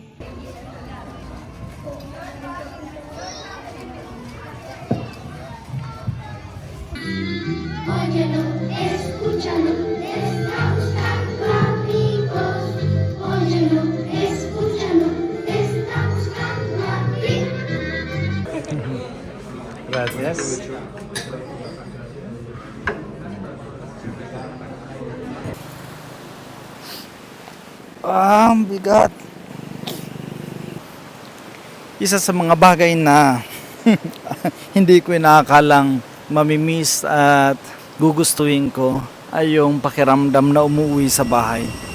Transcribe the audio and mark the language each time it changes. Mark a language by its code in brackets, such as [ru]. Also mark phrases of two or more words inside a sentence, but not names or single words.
[es] Óyelo, escúchalo, te está buscando amigos. Óyelo, escúchalo, te está buscando amigos. Gracias. [tl] Ang bigat. Isa sa mga bagay na hindi ko inakalang mamimiss at gugustuhin ko ay yung pakiramdam na umuwi sa bahay.